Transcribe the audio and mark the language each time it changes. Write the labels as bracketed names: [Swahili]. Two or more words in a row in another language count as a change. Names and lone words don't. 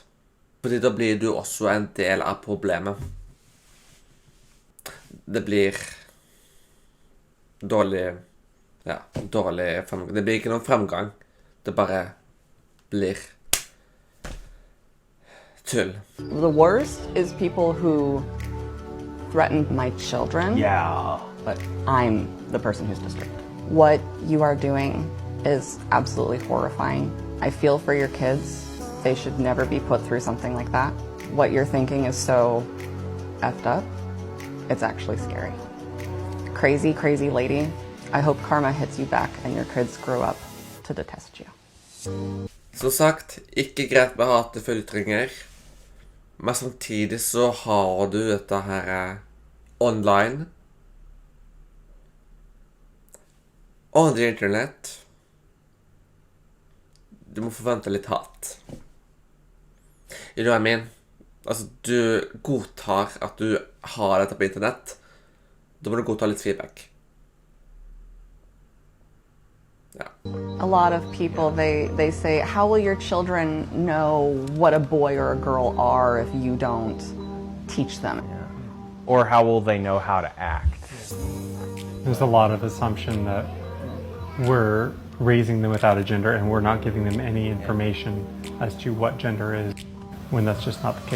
[Norwegian] Fordi da blir du også en del av problemet. Det blir dårlig fremgang. Det blir ikke noen fremgang. Det bare blir tull. [English] The worst is people who threatened my children. Yeah. But I'm the person who's disturbed. What you are doing is absolutely horrifying. I feel for your kids. They should never be put through something like that. What you're thinking is so effed up. It's actually scary. Crazy, crazy lady. I hope karma hits you back and your kids grow up to detest you. [Norwegian] Som sagt, ikke greit med hatefulle ytringer. Men samtidig så har du dette her online. [English] On the internet. [Norwegian] Du må forvente litt hat. [English] You know what I mean? [Norwegian] Altså, du godtar at du har dette på internett. Da må du godta litt feedback. Ja. [English] A lot of people, they say, how will your children know what a boy or a girl are if you don't teach them? Or how will they know how to act? There's a lot of assumption that we're raising them without a gender and we're not giving them any information as to what gender is, when that's just not the case.